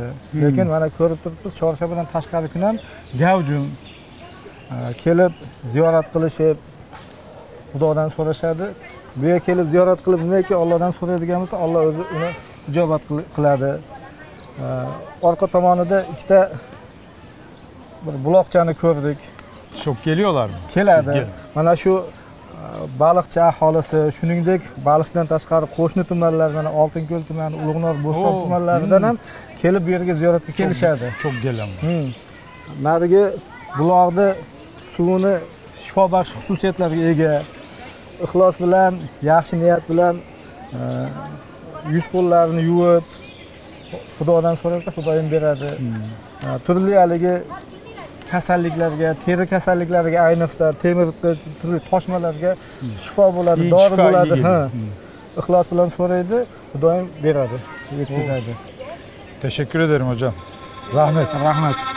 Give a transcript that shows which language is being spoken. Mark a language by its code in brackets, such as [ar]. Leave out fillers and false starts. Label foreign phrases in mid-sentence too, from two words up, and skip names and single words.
[uz] Lekin mana ko'rib turibmiz, chorshanbadan tashqari kun ham gavjum kelib ziyorat qilishib, Xudodan so'rashadi. Bu yerga kelib ziyorat qilib nimaki Allohdan so'raydigan bo'lsa, Alloh o'zi uni ijobat qiladi. Orqa tomonida ikkita bir buloqchani ko'rdik. [tr] Çok geliyorlar mı? [uz] Keladi. Mana shu Baliqchi aholisi, shuningdek Baliqchidan tashqari qo'shni tumanlar, mana Oltinko'l tumani, Ulug'nor, Bo'ston tumanlaridan ham kelib bu yerga ziyoratga kelishadi. [tr] Çok gelen var. [uz] Narigi buloqni suvini shifobaxsh xususiyatlarga ega. Ixlos bilan, yaxshi niyat bilan yuz qo'llarini yuvib Xudodan so'rasa, Xudo ham beradi. Turli haligi kasalliklarga, teri kasalliklariga, ayniqsa temir turli toshmalarga shifo bo'ladi, dori bo'ladi. Ixlos bilan so'raydi, Xudo ham beradi, yetkazadi. [tr] Teşekkür ederim hocam. Rahmet. [uz] Rahmat.